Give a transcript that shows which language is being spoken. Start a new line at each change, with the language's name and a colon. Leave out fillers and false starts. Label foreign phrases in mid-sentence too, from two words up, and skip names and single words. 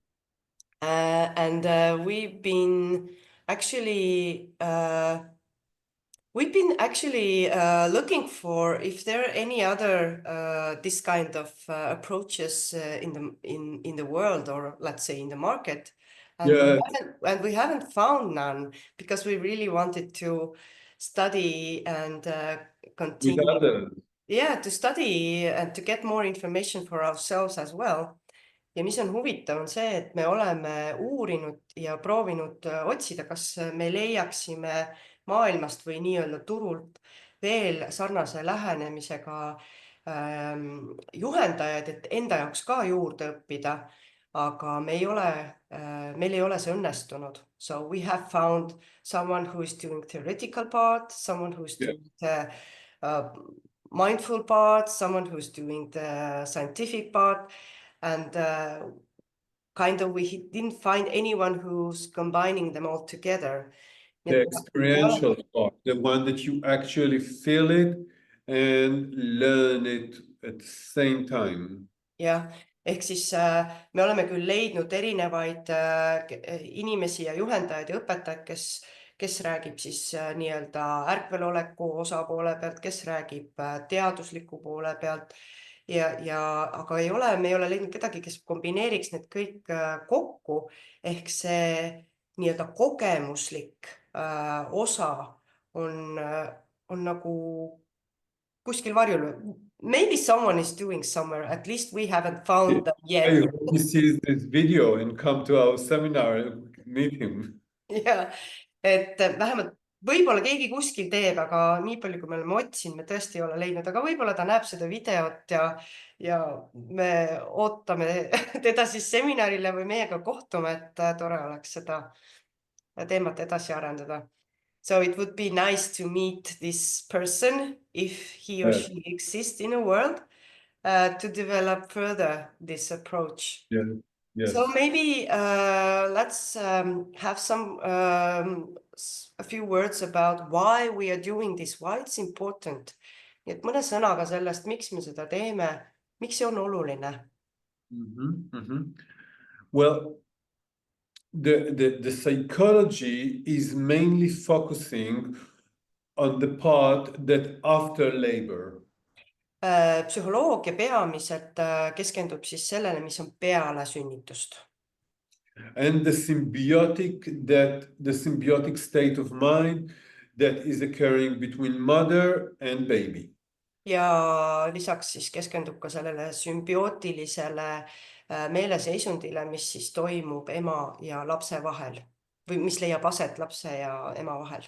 English: And we've been actually looking for if there are any other this kind of approaches in the world, or let's say in the market. And we haven't found none, because we really wanted to study and continue. Yeah, to study and to get more information for ourselves as well.
Estonian: Ja mis on huvitav, on see, et me oleme uurinud ja proovinud otsida, kas me leiaksime maailmast või nii-öelda turult veel sarnase lähenemisega juhendajaid, et enda jaoks ka juurde õppida, aga meil ei ole see õnnestunud.
English: So we have found someone who is doing theoretical part, someone who is doing the mindful part, someone who is doing the scientific part, and we didn't find anyone who's combining them all together. The experiential part, the one that you actually feel it and learn it at the same time.
Estonian: Jah, ehk siis me oleme küll leidnud erinevaid inimesi ja juhendajaid ja õpetajaid, kes räägib siis nii-öelda ärkveloleku osapoole pealt, kes räägib teadusliku poole pealt, aga me ei ole leidnud kedagi, kes kombineeriks need kõik kokku, ehk see nii-öelda kogemuslik osa on nagu kuskil varjul.
English: maybe someone is doing somewhere, at least we haven't found them I yet. hope he sees this video and come to our seminar and meet him.
Estonian: ja, et vähemalt võib-olla keegi kuskil teeb, aga nii palju, kui me oleme otsinud, me tõesti ei ole leidnud, aga võib-olla ta näeb seda videot ja me ootame teda siis seminarile või meiega kohtume, et tore oleks seda teemat edasi arendada.
English: So it would be nice to meet this person if he or Yes. she exists in a world to develop further this approach. Yes. Yes. So maybe let's have a few words about why we are doing this, why it's important.
Estonian: Nii et mõne sõnaga sellest, miks me seda teeme, miks see on oluline?
English: Well, the psychology is mainly focusing on the part that after labor.
Estonian: Psühholoogia peamiselt keskendub siis sellele, mis on peale sünnitust.
English: And the symbiotic state of mind that is occurring between mother and baby.
Estonian: Ja lisaks siis keskendub ka sellele sümbiootilisele meeleseisundile, mis siis toimub ema ja lapse vahel või mis leiab aset lapse ja ema vahel.